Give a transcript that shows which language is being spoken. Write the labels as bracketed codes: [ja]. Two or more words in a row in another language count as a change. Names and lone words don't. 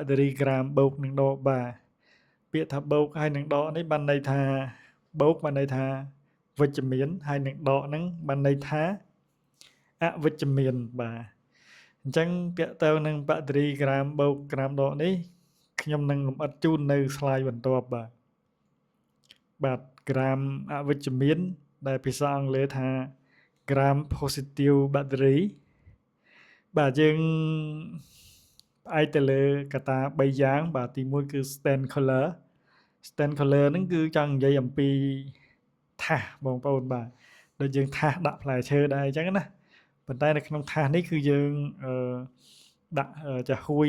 [km] តេរីក្រាមបូកនិងដកបាទពាក្យថាបូកហើយនឹងដកនេះបានន័យថាបូកបានន័យថាវិជ្ជមានហើយនឹងដកហ្នឹងបានន័យថាអវិជ្ជមានបាទអញ្ចឹងពាក្យទៅនឹងបាក់តេរីក្រាមបូកក្រាមដកនេះខ្ញុំនឹងលម្អិតជូននៅ slide បន្ទាប់បាទក្រាមអវិជ្ជមានដែលភាសាអង់គ្លេស ថា [en] gram positive battery [km] បាទយើងផ្អែកទៅលើកត្តា3យ៉ាងបាទទី1គឺ [en] stand color [km] ហ្នឹងគឺចង់និយាយអំពីថាសបងប្អូនបាទដូចយើងថាសដាក់ផ្លែឈើដែរអញ្ចឹងណាប៉ុន្តែនៅក្នុងថាសនេះគឺយើងដាក់ចាហួយ